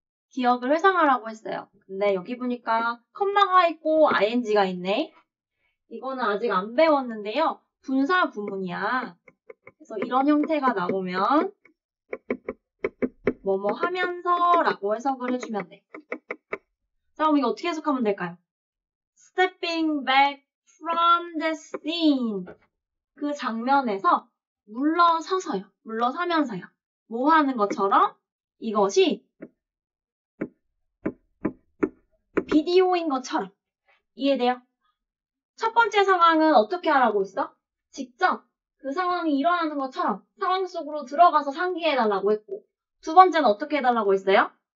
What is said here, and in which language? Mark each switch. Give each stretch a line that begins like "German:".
Korean: 기억을 회상하라고 했어요. 근데 여기 보니까 컴마가 있고 ing가 있네. 이거는 아직 안 배웠는데요. 분사 구문이야. 그래서 이런 형태가 나오면 뭐뭐 하면서 라고 해석을 해주면 돼. 자, 그럼 이거 어떻게 해석하면 될까요?
English: Stepping back from the scene.
Korean: 그 장면에서 물러서서요. 물러서면서요. 뭐 하는 것처럼 이것이 비디오인 것처럼. 이해돼요? 첫 번째 상황은 어떻게 하라고 있어? 직접 그 상황이 일어나는 것처럼 상황 속으로 들어가서 상기해달라고 했고, 두 번째는 어떻게 해달라고 했어요?